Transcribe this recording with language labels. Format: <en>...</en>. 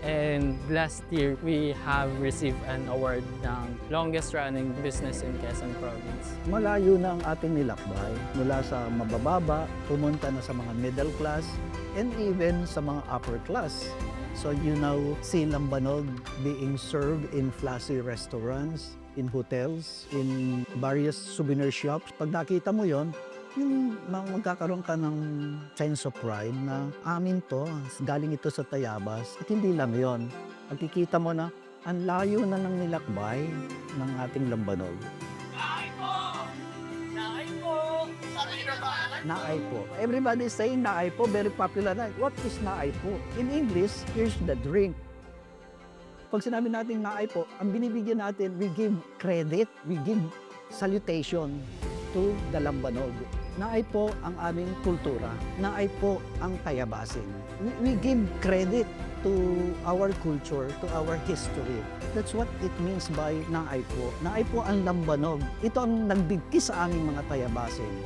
<en>And last year, we have received an award ng longest running business in Quezon Province.</en> <tl>malayo na ang ating nilakbay mula sa mabababa, pumunta na sa mga middle class, and even sa mga upper class.</tl> <en>So you now see lambanog being served in flashy restaurants, in hotels, in various souvenir shops.</en> <tl>Pag nakita mo yon, yung magkakaroon ka ng</tl> <en>sense of pride</en> <tl>na amin to, galing ito sa Tayabas. At hindi lang yon. Pagkikita mo na ang layo na ng nilakbay ng ating lambanog. Naay po.</tl> <en>Everybody is saying naay po, very popular na. What is naay po? In English, here's the drink.</en> <tl>Pag sinabi natin naay po, ang binibigyan natin,</tl> <en>we give credit, we give salutation to the lambanog.</en> <tl>Naay po ang aming kultura. Naay po ang Tayabasin.</tl> <en>We give credit to our culture, to our history. That's what it means by naay po.</en> <tl>Naay po ang lambanog. Ito ang nagbigkis sa aming mga Tayabasin.</tl>